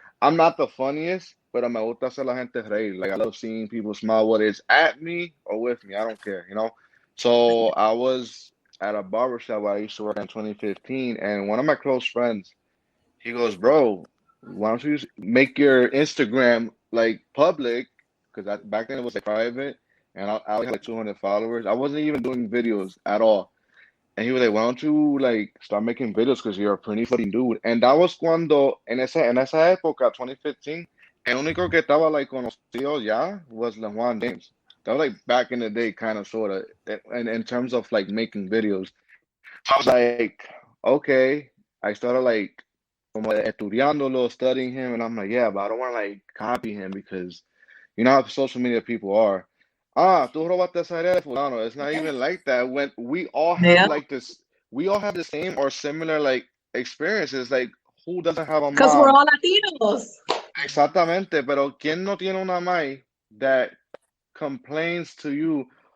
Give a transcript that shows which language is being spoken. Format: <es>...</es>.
<en>I'm not the funniest,</en> <es>pero me gusta hacer la gente reír.</es> <en>I love seeing people smile, whether it's at me or with me. I don't care, So I was at a barbershop where I used to work in 2015, and one of my close friends, he goes, bro, why don't you make your Instagram public? Because back then it was private, and I only had 200 followers. I wasn't even doing videos at all. And he was like, why don't you start making videos because you're a pretty funny dude. And that was</en> <es>cuando, en esa época, 2015, el único que estaba conocido ya was LeJuan James.</es> <en>That was back in the day, kind of, sort of, and in terms of making videos. So I was like, okay. I started</en> <es>como estudiándolo,</es> <en>studying him, and I'm like, yeah, but I don't want to like copy him because you know how social media people are.</en> <es>Tú robaste esa idea de fulano.</es> <en>It's not even like that. When we all have Yeah. like this, we all have the same or similar like experiences. Like, who doesn't have a Because we're mom? all Latinos.</en> <es>Exactamente, pero ¿quién no tiene una mãe</es> <en>that complains to you?</en>